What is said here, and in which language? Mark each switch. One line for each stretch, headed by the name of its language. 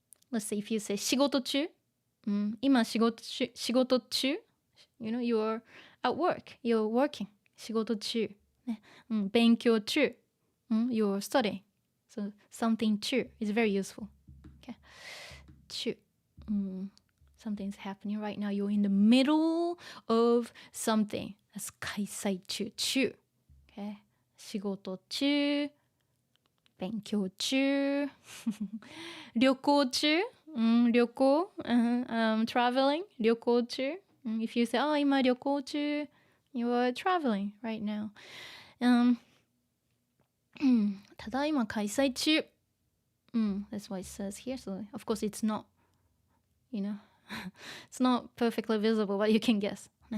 English: Let's say if you say
Japanese: 仕事中、今仕事中
English: you know, you're at work, you're working
Japanese: 仕事中、ね、勉強中、
English: you're studying. So something 中 is very useful. Okay. 中、something's happening right now. You're in the middle of something. That's 開催中。Okay.
Japanese: 仕事中、勉強中、旅行中、旅行、
English: traveling、
Japanese: 旅行中。
English: If you say,
Japanese: 今旅行中、
English: you are traveling right now.
Japanese: ただいま開催中。
English: That's what it says here. So, of course, it's not, you know, it's not perfectly visible, but you can guess.